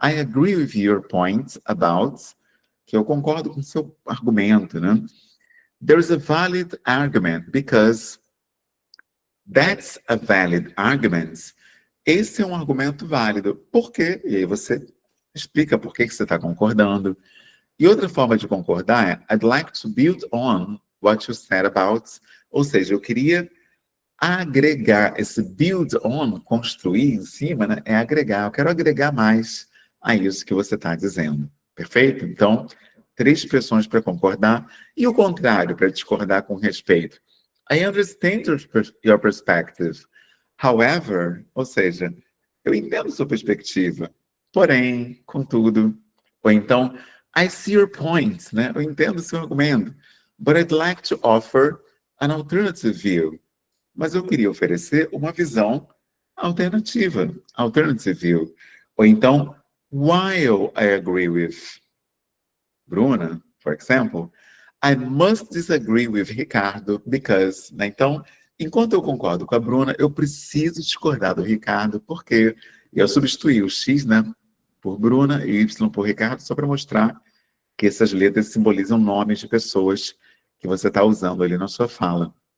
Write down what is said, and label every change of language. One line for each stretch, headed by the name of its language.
English: I agree with your point about,
Portuguese: que eu concordo com o seu argumento, né?
English: There's a valid argument, because that's a valid argument.
Portuguese: Esse é um argumento válido. Por quê? E aí você explica por que você está concordando. E outra forma de concordar é
English: I'd like to build on what you said about.
Portuguese: Ou seja, eu queria agregar. Esse build on, construir em cima, né, é agregar. Eu quero agregar mais a isso que você está dizendo. Perfeito? Então, 3 expressões para concordar. E o contrário, para discordar com respeito.
English: I understand your perspective. However,
Portuguese: ou seja, eu entendo sua perspectiva, porém, contudo, ou então,
English: I see your point,
Portuguese: né? Eu entendo seu argumento,
English: but I'd like to offer an alternative view.
Portuguese: Mas eu queria oferecer uma visão alternativa,
English: alternative view.
Portuguese: Ou então,
English: while I agree with Bruna, for example, I must disagree with Ricardo because,
Portuguese: né? Então, enquanto eu concordo com a Bruna, eu preciso discordar do Ricardo, porque eu substituí o X, né, por Bruna e Y por Ricardo, só para mostrar que essas letras simbolizam nomes de pessoas que você está usando ali na sua fala.